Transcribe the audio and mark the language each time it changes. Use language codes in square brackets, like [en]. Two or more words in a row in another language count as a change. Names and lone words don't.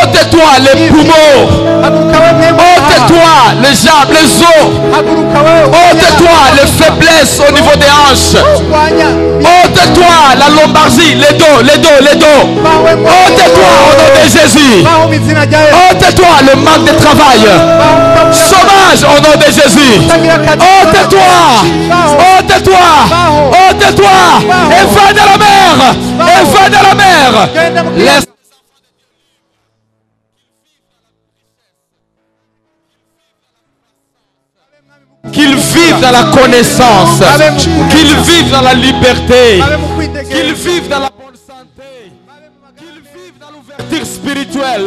[fr] Ôte-toi les poumons. [rw] haguruka we mwemu [fr] Ôte-toi les jambes, les os. [rw] haguruka we [fr] Ôte-toi les faiblesses au niveau des hanches. [rw] urwanya [fr] Ôte-toi la lombalgie, les dos, les dos, les dos. [rw] baho we mwemu [fr] Ôte-toi au nom de Jésus. [rw] baho mu izina rya Yesu [fr] Ôte-toi le manque de travail. Sauvage au nom de Jésus. Ôte-toi. Ôte-toi. Ôte-toi. Et va dans la mer. Et va dans la mer. Laisse qu'ils vivent dans la connaissance, qu'ils vivent dans la liberté, qu'ils vivent dans la bonne santé, qu'ils vivent dans l'ouverture spirituelle.